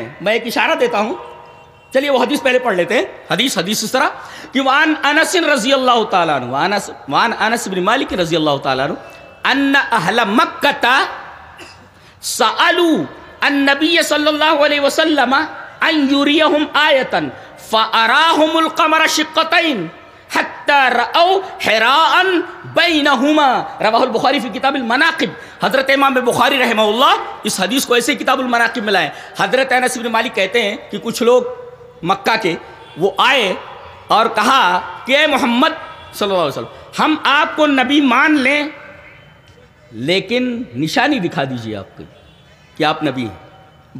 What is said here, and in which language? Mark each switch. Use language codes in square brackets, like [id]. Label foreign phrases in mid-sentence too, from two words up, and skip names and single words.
[ur] میں ایک اشارہ دیتا ہوں، چلیے وہ حدیث پہلے پڑھ لیتے ہیں. حدیث اس طرح کہ [ar] وان انس رضی اللہ تعالیٰ عنہ، وان انس بن مالک رضی اللہ تعالیٰ عنہ ان اہل مکہ سألوا النبی صلی اللہ علیہ وسلم ان یریہم آیتا فاراہم القمر شقتین حتی رأوا حراء بینہما. رواہ البخاری فی کتاب المناقب. [ur] حضرت امام بخاری رحمہ اللہ اس حدیث کو ایسے [ar] کتاب المناقب [ur] میں لائے. حضرت انس بن مالک کہتے ہیں کہ کچھ لوگ مکہ کے وہ آئے اور کہا کہ اے محمد [ar] صلی اللہ علیہ وسلم، [ur] ہم آپ کو نبی مان لیں لیکن نشانی دکھا دیجئے آپ کی کہ آپ نبی ہیں.